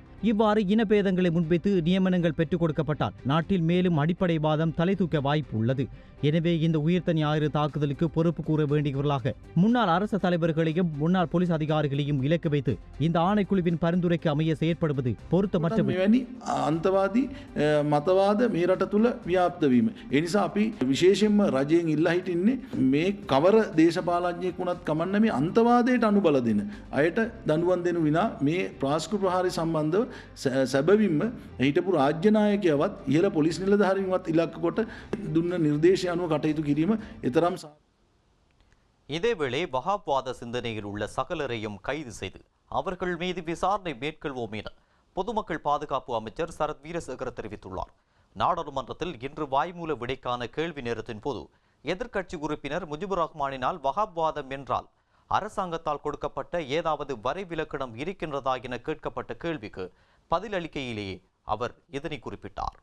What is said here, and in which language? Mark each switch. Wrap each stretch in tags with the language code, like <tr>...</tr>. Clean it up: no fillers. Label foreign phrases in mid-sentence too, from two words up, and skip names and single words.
<ta>இவ்வாறு இனபேதங்களை முன்வைத்து நியமனங்கள் பெற்றுக் கொடுக்கப்பட்டால் நாட்டில் மேலும் அடிப்படைவாதம் தலை தூக்க வாய்ப்பு உள்ளது. எனவே இந்த உயிர்த்த ஞாயிறு தாக்குதலுக்கு பொறுப்பு கூற வேண்டியவர்களாக முன்னாள் அரசு தலைவர்களையும் முன்னாள் போலீஸ் அதிகாரிகளையும் இலக்கு வைத்து இந்த ஆணைக்குழுவின் பரிந்துரைக்கு அமைய செயற்படுவது பொருத்தமற்ற.</ta> <si>මෙවැනි අන්තවාදී මතවාද මේ රට තුළ ව්‍යාප්ත වීම. ඒ නිසා අපි විශේෂයෙන්ම රජයෙන් ඉල්ලා හිටින්නේ මේ කවර දේශපාලඥයෙක් වුණත් කමන්න මේ අන්තවාදයට අනුබල දෙන අයට දඬුවම් දෙනු විනා මේ ප්‍රාස්කෘ ප්‍රහාරය සම්බන්ධව සැබවින්ම හිටපු රාජ්‍ය නායකයවත් ඉහළ පොලිස් නිලධාරීන්වත් ඉලක්ක කොට දුන්න නිර්දේශය අනුව කටයුතු කිරීම එතරම්.</si> <ta>இதேவேளை வஹாப்வாத சிந்தனையில் உள்ள சகலரையும் கைது செய்து அவர்கள் மீது விசாரணை மேற்கொள்வோம் என பொதுமக்கள் பாதுகாப்பு அமைச்சர் சரத் வீரசேகர தெரிவித்துள்ளார். நாடாளுமன்றத்தில் இன்று வாய்மூல விடைக்கான கேள்வி நேரத்தின் போது எதிர்க்கட்சி உறுப்பினர் முஜிபுர் ரஹ்மானினால் வஹாப்வாதம் என்றால் அரசாங்கத்தால் கொடுக்கப்பட்ட ஏதாவது வரைவிலக்கணம் இருக்கின்றதா என கேட்கப்பட்ட கேள்விக்கு பதிலளிக்கையிலேயே அவர் இதனை குறிப்பிட்டார்.</ta>